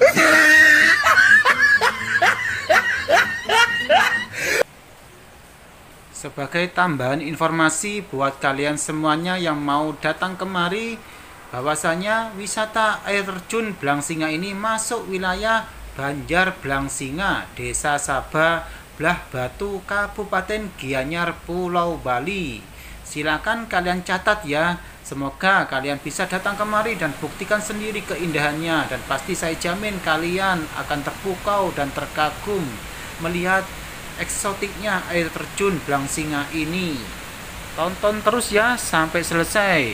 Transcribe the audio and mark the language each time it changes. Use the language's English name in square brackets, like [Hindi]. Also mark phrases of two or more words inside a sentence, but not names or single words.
[Indonesian] Sebagai tambahan informasi buat kalian semuanya yang mau datang kemari, bahwasanya wisata air terjun Blangsinga ini masuk wilayah Banjar Blangsinga, Desa Sabah, Blah Batu, Kabupaten Gianyar, Pulau Bali. Silakan kalian catat ya. Semoga kalian bisa datang kemari dan buktikan sendiri keindahannya, dan pasti saya jamin kalian akan terpukau dan terkagum melihat eksotiknya air terjun Blangsinga ini. Tonton terus ya sampai selesai.